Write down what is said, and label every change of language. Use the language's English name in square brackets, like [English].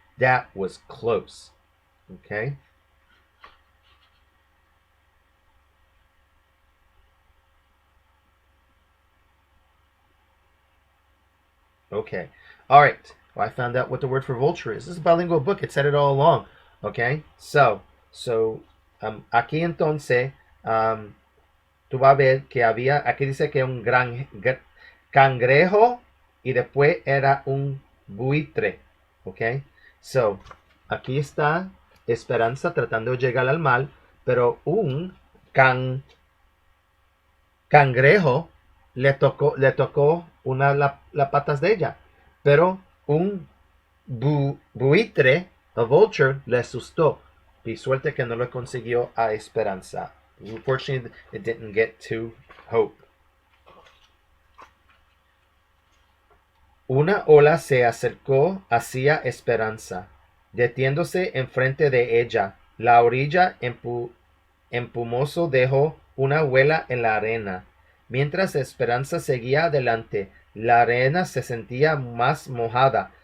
[English] That was close. Okay? Okay. All right. Well, I found out what the word for vulture is. This is a bilingual book. It said it all along. Okay. [Spanish] So aquí entonces, tú vas a ver que había, aquí dice que un gran cangrejo y después era un buitre. Okay. So, aquí está Esperanza tratando de llegar al mar, pero un cangrejo le tocó una las patas de ella, pero un buitre, a vulture, le asustó. Y suerte que no lo consiguió a Esperanza. [English] Unfortunately, it didn't get to Hope. [Spanish] Una ola se acercó hacia Esperanza, detiéndose enfrente de ella. La orilla empumoso dejó una huella en la arena. Mientras Esperanza seguía adelante, la arena se sentía más mojada.